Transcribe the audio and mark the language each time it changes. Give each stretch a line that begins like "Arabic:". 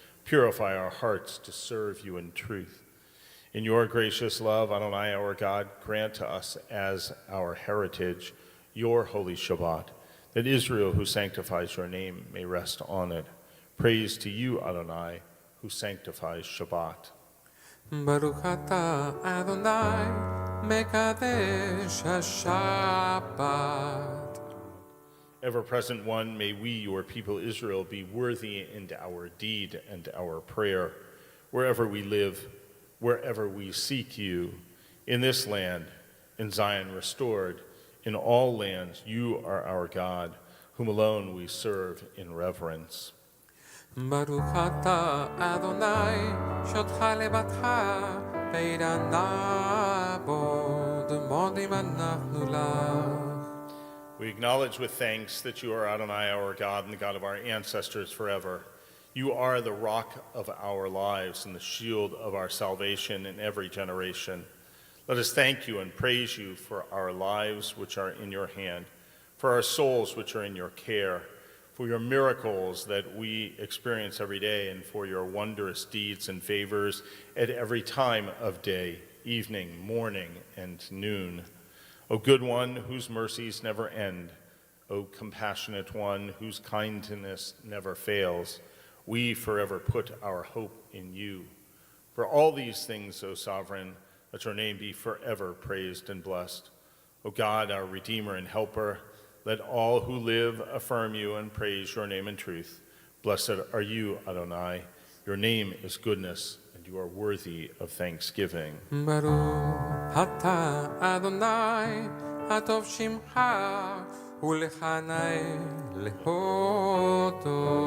English: Purify our hearts to serve you in truth. In your gracious love, Adonai, our God, grant to us as our heritage your holy Shabbat, that Israel, who sanctifies your name, may rest on it. Praise to you, Adonai, who sanctifies Shabbat.
Hebrew: ברוך אתה אדוני מקדש השבת.
English: Ever-present one, may we, your people Israel, be worthy in our deed and our prayer, wherever we live, wherever we seek you, in this land, in Zion restored, in all lands, you are our God, whom alone we serve in reverence.
Hebrew: ברוך אתה אדוני שותך לבדך בעידן נעבוד מודים אנחנו לך.
English: We acknowledge with thanks that you are Adonai, our God, and the God of our ancestors forever. You are the rock of our lives and the shield of our salvation in every generation. Let us thank you and praise you for our lives which are in your hand, for our souls which are in your care, for your miracles that we experience every day, and for your wondrous deeds and favors at every time of day, evening, morning, and noon. O good one, whose mercies never end, O compassionate one, whose kindness never fails, we forever put our hope in you. For all these things, O sovereign, let your name be forever praised and blessed. O God, our Redeemer and Helper, let all who live affirm you and praise your name in truth. Blessed are you, Adonai. Your name is goodness, and you are worthy of thanksgiving.
Hebrew: ברוך אתה אדוני הטוב שמך ולך נאה להודות.